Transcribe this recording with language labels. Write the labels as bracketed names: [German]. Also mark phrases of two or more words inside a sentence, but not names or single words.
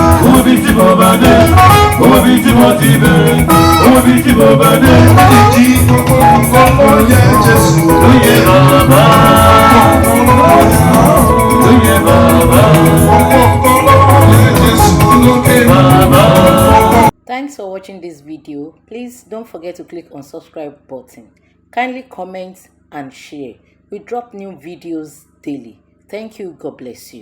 [Yoruba] Mo mọ bí tí mo bá dé. Mo mọ bí tí mo ti bẹ̀rẹ̀. Mo mọ bí tí mo bá dé. Ìdí gbogbo nǹkan ló yẹ Jésù. Ló yẹ bàbá. Ló yẹ bàbá. Gbogbo nǹkan ló yẹ Jésù lókè. Bàbá. [English] Thanks for watching this video. Please don't forget to click on subscribe button. Kindly comment and share. We drop new videos daily. Thank you. God bless you.